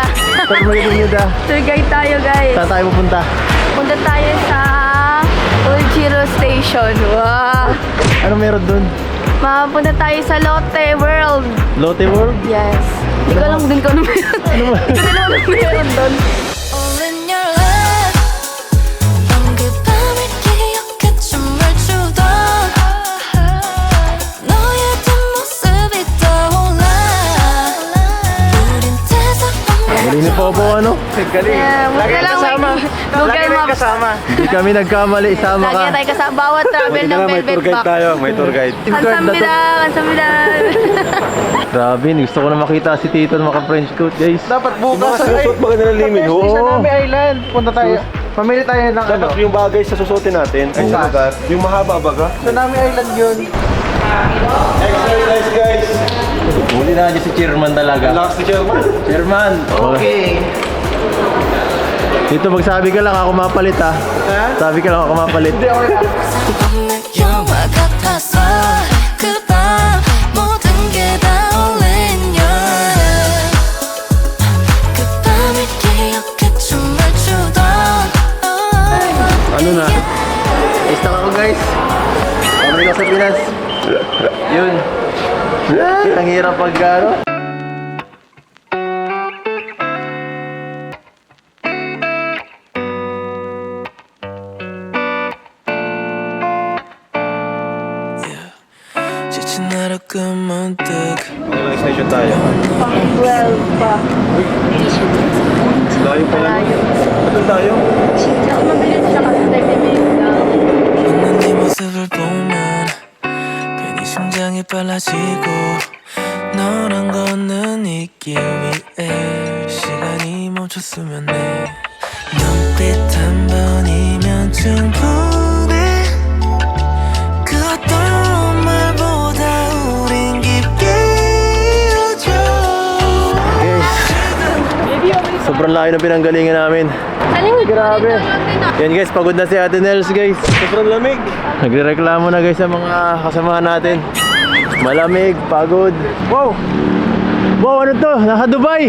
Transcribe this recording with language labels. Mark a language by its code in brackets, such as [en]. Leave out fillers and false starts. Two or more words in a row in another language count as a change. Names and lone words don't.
[en] Tour guide [tl] nila. [en] Tour guide [tl] tayo, guys. Saan tayo pupunta? Punta tayo sa Uljiro Station. Wow. Ano meron dun? Mapunta tayo sa Lotte World. Lotte World? Yes. Hindi ko alam din kung ano meron. Ano ba? Hindi ko alam ano meron doon. [en] All in your love [ko] 그 밤을 기억해 춤을 추던 너의 뒷모습이 떠올라 우린 대사 없는 [tl] Galing ni Popo ano? Galing. Yeah, Lagi wala lang, kasama. Google Lagi Maps. kasama. Hindi kami nagkamali. Isama ka. Lagi tayo kasama. Bawat travel ng May Velvet [en] tour guide [tl] Box. tayo. May [en] tour guide. [tl] Kansambilan. Grabe, gusto ko na makita si Tito na maka- [en] French coat, [tl] guys. Dapat bukas Susuot ba ka nila limit? Sa Nami Island, punta tayo. Pamili tayo ng ano. Dapat yung bagay sa susuotin natin ay sa lugar. Yung mahaba baga. Sa Nami Island yun. [en] Exercise, guys. [tl] Huli na dyan si Chairman talaga. Relax ni Chairman. Chairman! Okay. Dito magsabi ka lang ako mapalit ha. Sabi ka lang ako mapalit. [ko] 없는 영화 같았어 그 밤 모든 게 다 [en] all in your head [ko] 그 밤을 기억해 춤을 추던 [tl] Ano na? Stop ako guys! Pabalik ako sa Pinas. Yun. Ang hirap pag ano. [ko] 지친 하루 끝문득 [tl] Ilang station tayo? 12 pa. Layo pa yan. Ito tayo? Tsaka mabilis siya kasi 30 minutes lang. [ko] 웃는 네 모습을 보면 괜히 심장이 빨라지고 너랑 걷는 이 길 위에 시간이 멈췄으면 해 눈빛 한 번이면 충분해 그 어떤 말보다 우린 깊게 이어져 [tl] Sobrang layo na pinanggalingan namin. Grabe. Yan guys, pagod na si Ate Nels guys. Sobrang lamig. Nagrereklamo na guys sa mga kasamahan natin. Malamig, pagod. Wow! Wow, ano to? Nasa Dubai!